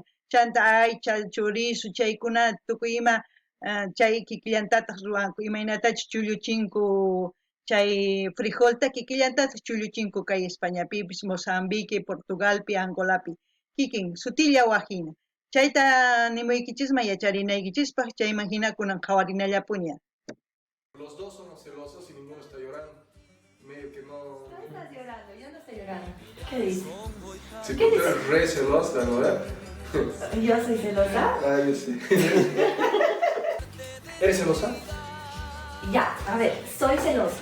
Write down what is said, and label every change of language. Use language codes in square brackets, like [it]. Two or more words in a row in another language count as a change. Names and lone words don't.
[qu] Chanta aycha, chorizo, chaykuna tukuy ima chay kikillantataq ruwanku imaynatachus chulluchinku chay frijolta kikillantataq chulluchinku kay Españapipis, Mozambique, Portugalpi, Angolapi kikin sutilla wajina. Chayta nimuykichisma yacharinaykichispaq chayman hina kunan qhawarinallapuña. [es] Los dos somos celosos y ninguno está llorando. Medio que no... No estás llorando, yo no estoy llorando. ¿Qué dices? Si tú eres re celosa, ¿no? ¿Yo soy celosa? Ah, yo sí. ¿Eres celosa? Ya, a ver, soy celosa.